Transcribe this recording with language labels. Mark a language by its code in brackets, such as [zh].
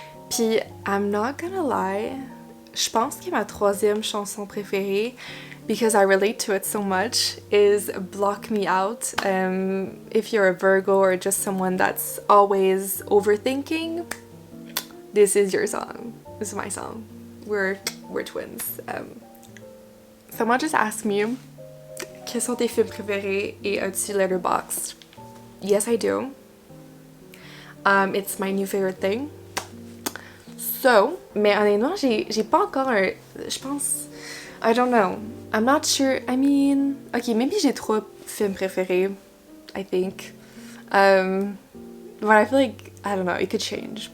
[fr] Puis, [en] I'm not gonna lie, [fr] je pense que ma troisième chanson préférée, [en] because I relate to it so much, is Block Me Out. If you're a Virgo or just someone that's always overthinking, this is your song. This is my song. We're twins. Someone just asked me, [fr] quels sont tes films préférés et as-tu Letterboxd? [en] Yes, I do. It's my new favorite thing. [fr] So, mais honnêtement, j'ai pas encore je pense, [en] I don't know. I'm not sure. I mean, okay, maybe [fr] j'ai 3 films préférés, [en] I think. But I feel like, I don't know, it could change.